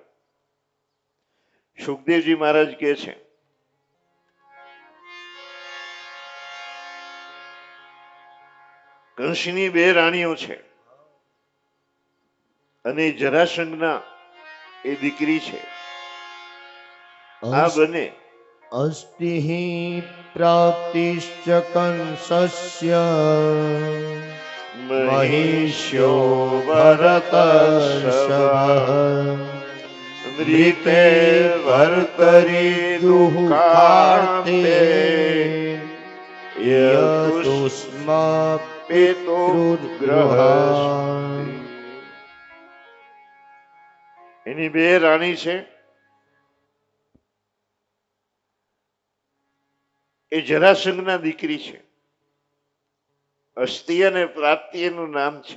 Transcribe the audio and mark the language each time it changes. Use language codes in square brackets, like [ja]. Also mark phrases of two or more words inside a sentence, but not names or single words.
[gu] સુખદેવજી મહારાજ કહે છે, કંસની બે રાણીઓ છે અને જરાસંઘના એ દીકરી છે. આ બને [sa] अस्ति हि प्राप्तिश्च कंसस्य महिष्यो भरतर्षभः मृते भर्तरि दुःखार्ते यतुष्मा પિતૃગ્રહ. [gu] એની બે રાણી છે, એ જરાસંઘના દીકરી છે. અસ્તિ અને પ્રાપ્તિ એનું નામ છે.